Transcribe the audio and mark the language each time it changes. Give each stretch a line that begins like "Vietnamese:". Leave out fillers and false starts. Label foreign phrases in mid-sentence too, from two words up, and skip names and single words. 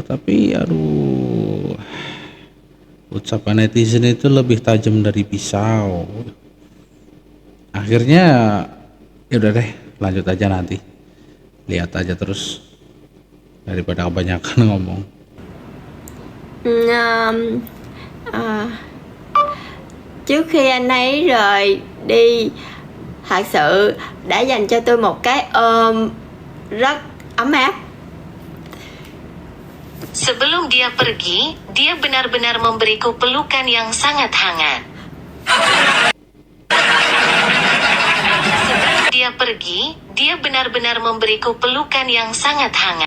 Indonesian: Tapi aduh, ucapan netizen itu lebih tajam dari pisau. Akhirnya ya udah deh, lanjut aja nanti, lihat aja terus daripada kebanyakan ngomong.
Vietnamese: Trước khi anh ấy rời đi, thật sự đã dành cho tôi một cái ôm rất ấm áp.
Indonesian: Sebelum dia pergi, dia benar-benar memberiku pelukan yang sangat hangat. Sebelum dia pergi, dia benar-benar memberiku pelukan yang sangat hangat.